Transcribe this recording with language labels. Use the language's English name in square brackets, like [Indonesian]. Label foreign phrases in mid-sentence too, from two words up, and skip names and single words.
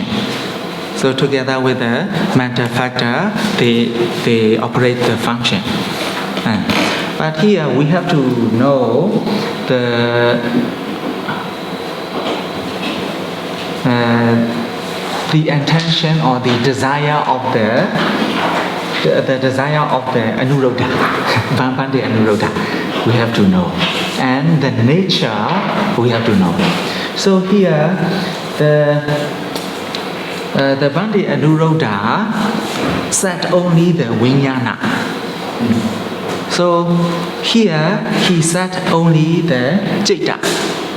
[English] So together with the mental factor, they operate the function. But here we have to know the intention or the desire of the desire of the anurodha, Bhante anurodha, we have to know, and the nature we have to know. So here the Bhante anurodha said only the vijnana. So here he said only the citta.